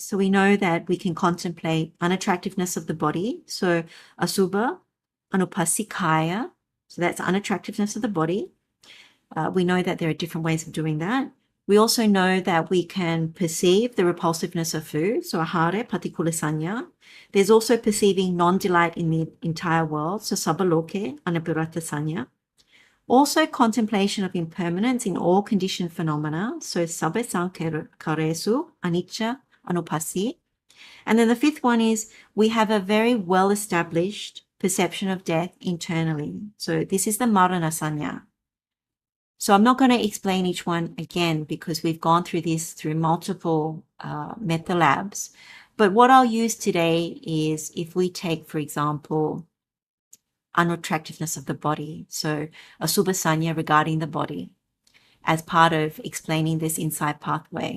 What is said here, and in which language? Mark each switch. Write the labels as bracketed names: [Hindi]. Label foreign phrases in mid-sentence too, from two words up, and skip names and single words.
[English] So we know that we can contemplate unattractiveness of the body. So [Pali] asubha, anupassikaya, [English] so that's unattractiveness of the body. We know that there are different ways of doing that. We also know that we can perceive the repulsiveness of food, so [Pali] ahare, patikula sanya. [English] There's also perceiving non-delight in the entire world, so [Pali] sabaloke, anapurata sanya. [English] Also contemplation of impermanence in all conditioned phenomena, so [Pali] sabbe sankaresu, anicca, anupassi. [English] And then the 5th one is we have a very well-established perception of death internally. So this is the [Pali] marana sanya. [English] So I'm not going to explain each one again because we've gone through this through multiple Metta Labs. But what I'll use today is if we take, for example, unattractiveness of the body. So [Pali] asubha sanya [English] regarding the body as part of explaining this insight pathway.